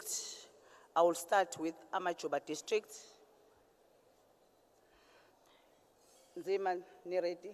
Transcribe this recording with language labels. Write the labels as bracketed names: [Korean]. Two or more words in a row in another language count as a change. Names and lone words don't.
[English] I will start with Amajuba district. Nzima, [Zulu] ni ready?